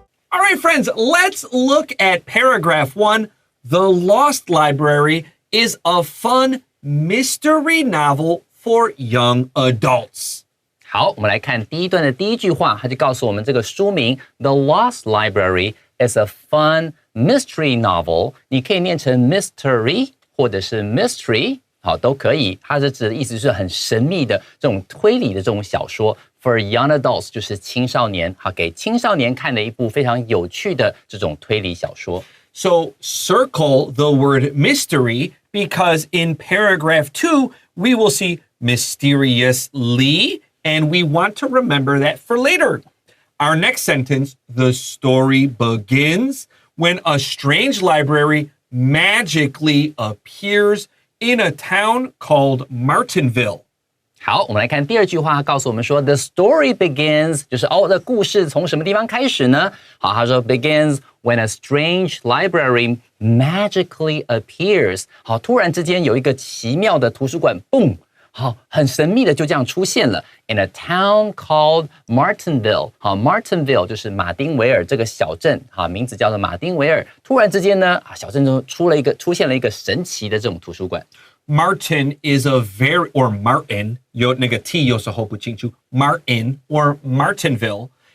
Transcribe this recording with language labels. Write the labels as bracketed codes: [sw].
[en] All right, friends, let's look at paragraph 1. The Lost Library is a fun mystery novel for young adults. [zh] 好，我们来看第一段的第一句话，它就告诉我们这个书名 [en] The Lost Library is a fun mystery novel. [zh] 你可以念成 mystery 或者是 mystery， 好，都可以。它是指的意思是很神秘的这种推理的这种小说。 [en] For young adults [zh] 就是青少年，好，给青少年看的一部非常有趣的这种推理小说。 [en] So circle the word mystery because in paragraph 2, we will see mysteriously, and we want to remember that for later. Our next sentence, the story begins when a strange library magically appears in a town called Martinville. [zh] 好，我们来看第二句话，告诉我们说 [en] The story begins [zh] 就是这故事从什么地方开始呢？好，他说 [en] begins when a strange library magically appears。 [zh] 好，突然之间有一个奇妙的图书馆 boom， 好，很神秘的就这样出现了 [en] in a town called Martinville。 [zh] 好 ，Martinville 就是马丁维尔这个小镇，好，名字叫做马丁维尔。突然之间呢，小镇中出现了一个神奇的这种图书馆。 [en] Martin is a very, or Martin, [zh] 有那个 T 有时候不清楚 [en] Martin or Martinville.